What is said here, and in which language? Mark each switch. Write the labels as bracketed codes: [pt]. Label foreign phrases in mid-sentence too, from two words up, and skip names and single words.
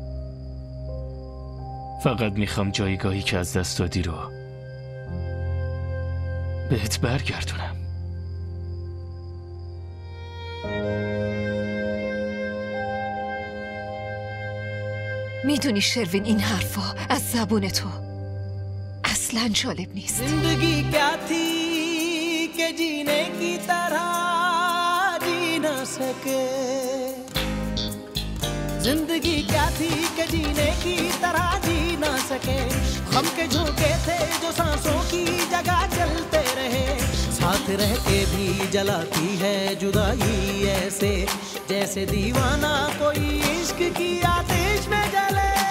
[fa] فقط میخوام جایگاهی که از دست دادی رو بهت برگردونم. میدونی شروین، این حرفا از زبون تو اصلا جالب نیست. [ur] زندگی کیا تھی کہ جینے کی طرح جی نہ سکے زندگی کیا تھی کہ جینے کی طرح جی نہ سکے غم کے جھونکے تھے جو سانسوں کی جگہ چلتے رہے ساتھ رہ کے بھی جلاتی ہے جدائی ایسے جیسے دیوانہ کوئی عشق کی آتش میں جلے